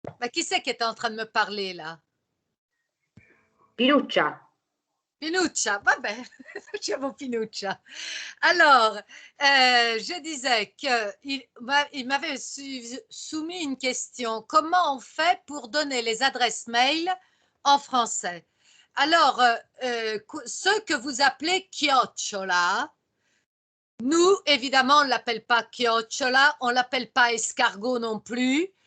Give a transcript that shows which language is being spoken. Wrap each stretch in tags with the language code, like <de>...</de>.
<fr>Mais qui c'est qui était en train de me parler là? Pinuccia.</fr> <it>Pinuccia, vabbè, facciamo Pinuccia.</it> <fr>Alors, je disais qu'il m'avait soumis une question. Comment on fait pour donner les adresses mail en français? Alors, ceux que vous appelez chiocciola, nous, évidemment, on ne l'appelle pas chiocciola, on ne l'appelle pas escargot non plus.</fr>